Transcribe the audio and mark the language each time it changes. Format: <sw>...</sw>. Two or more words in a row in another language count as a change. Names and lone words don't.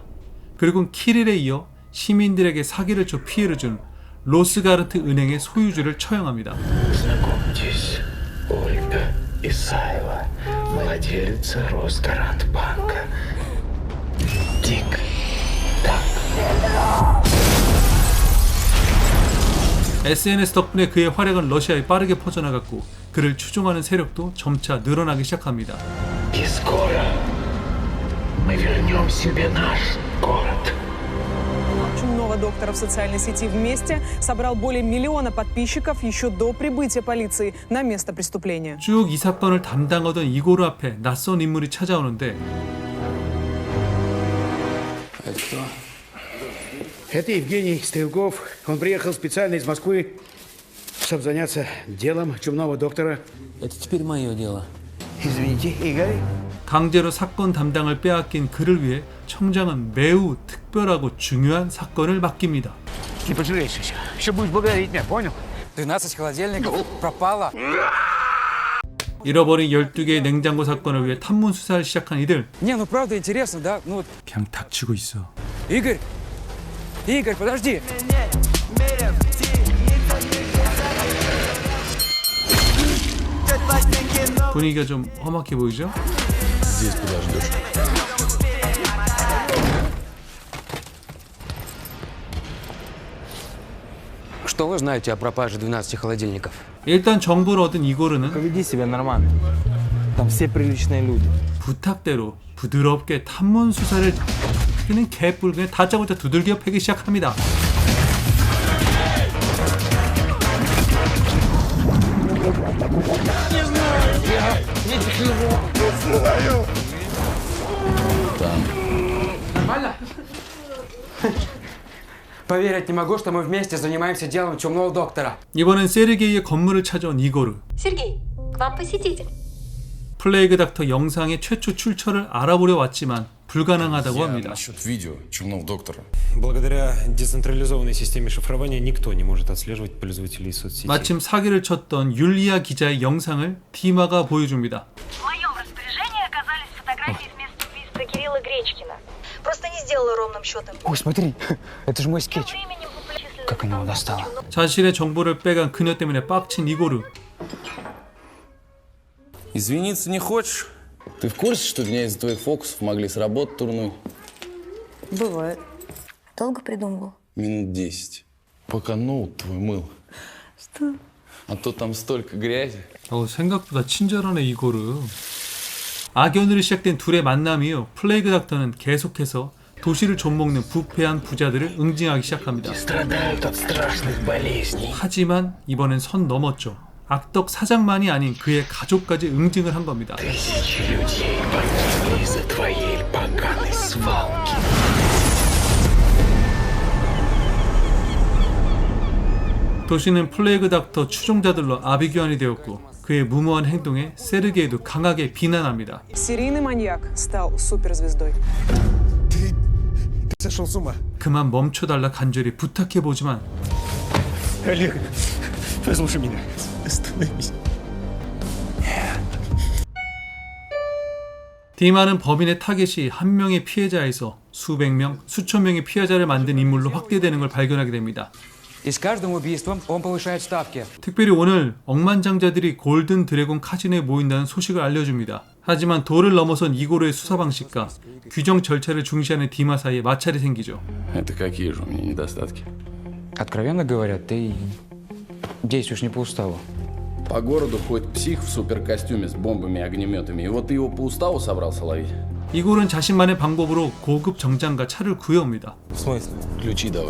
<ko>그리고 키릴에 이어 시민들에게 사기를 쳐 피해를 준 로스가르트 은행의 소유주를 처형합니다.</ko> <ru>Знакомьтесь, Ольга Исаева, владелица Росгарантбанка. Тик-так.</ru> <ko>SNS 덕분에 그의 활약은 러시아에 빠르게 퍼져나갔고 그를 추종하는 세력도 점차 늘어나기 시작합니다.</ko> <ru>И скоро мы вернем себе наш город. Чумного доктора в социальной сети «Вместе» собрал более 1 миллиона подписчиков еще до прибытия полиции на место преступления.</ru> <ko>쭉 이 사건을 담당하던 이고르 앞에 낯선 인물이 찾아오는데</ko> <ru>Это кто? Это Евгений Стрелков. Он приехал специально из Москвы, чтобы заняться делом чумного доктора. Это теперь мое дело. Извините, Игорь.</ru> <ko>강제로 사건 담당을 빼앗긴 그를 위해 청장은 매우 특별하고 중요한 사건을 맡깁니다.</ko> <ru>Не пожалеешь еще. Еще будешь благодарить меня, понял? 12 холодильников пропало.</ru> <ko>잃어버린 12개의 냉장고 사건을 위해 탐문 수사를 시작한 이들.</ko> <ru>Не, ну правда интересно, да? Ну вот,</ru> <ko>그냥 닥치고 있어.</ko> <ru>Игорь, подожди.</ru> <ko>분위기가 좀 험악해 보이죠?</ko> <ru>Что вы знаете о пропаже 12 холодильников?</ru> <ko>일단 정보를 얻은 이고르는</ko> <ru>Веди себя нормально. Там все приличные люди.</ru> <ko>부탁대로 부드럽게 탐문 수사를 그냥 개뿔 다짜고짜 두들겨 패기 시작합니다.</ko> <ru>Поверить не могу, что мы вместе занимаемся делом чумного доктора.</ru> <ko>이번엔 세르게이의 건물을 찾아온 이고르.</ko> <ru>Сергей, к вам посетитель.</ru> <ko>플레이그 닥터 영상의 최초 출처를 알아보려 왔지만 불가능하다고 합니다.</ko> <ru>Насчет видео чумного доктора. Благодаря децентрализованной системе шифрования никто не может отслеживать пользователей соцсетей.</ru> <ko>마침 사기를 쳤던 율리아 기자의 영상을 디마가 보여줍니다.</ko> <ru>В моем распоряжении оказались фотографии с места убийства Кирилла Гречкина. Просто не сделала ровным счетом. Ой, смотри, это же мой скетч. Как она его достала?</ru> <ko>자신의 정보를 빼간 그녀 때문에 빡친 이고르.</ko> <ru>Извиниться не хочешь? Ты в курсе, что меня из-за твоих фокусов могли сработать турной? Бывает. Долго придумывал? Минут 10. Пока ноут твой мыл. Что? А то там столько грязи.</ru> <ko>생각보다 친절하네 이고르. 악연으로 시작된 둘의 만남 이후 플레이그 닥터는 계속해서 도시를 좀먹는 부패한 부자들을 응징하기 시작합니다.</ko> <ru>Страдают от страшных болезней.</ru> <ko>하지만 이번엔 선 넘었죠. 악덕 사장만이 아닌 그의 가족까지 응징을 한 겁니다.</ko> <ru>Тысячи людей погибли из-за твоей поганой свалки.</ru> <ko>도시는 플레이그 닥터 추종자들로 아비규환이 되었고 그의 무모한 행동에 세르게이도 강하게 비난합니다.</ko> <ru>Серийный маньяк стал суперзвездой. Ты сошел с ума.</ru> <ko>그만 멈춰달라 간절히 부탁해보지만</ko> <ru>Олег, послушай меня. Остановись.</ru> <ko>디마는 범인의 타겟이 한 명의 피해자에서 수백 명, 수천 명의 피해자를 만든 인물로 확대되는 걸 발견하게 됩니다.</ko> <ru>И с каждым убийством он повышает ставки.</ru> <ko>특별히 오늘 억만장자들이 골든 드래곤 카지노에 모인다는 소식을 알려줍니다. 하지만 도를 넘어선 이고르의 수사 방식과 규정 절차를 중시하는 디마 사이에 마찰이 생기죠.</ko> <ru>Это какие же у меня недостатки? Откровенно говоря, ты действуешь не по уставу. По городу ходит псих в суперкостюме с бомбами и огнеметами. И вот ты его по уставу собрался ловить?</ru> <ko>이고르는 자신만의 방법으로 고급 정장과 차를 구해옵니다.</ko> <ru>В смысле? Ключи давай.</ru>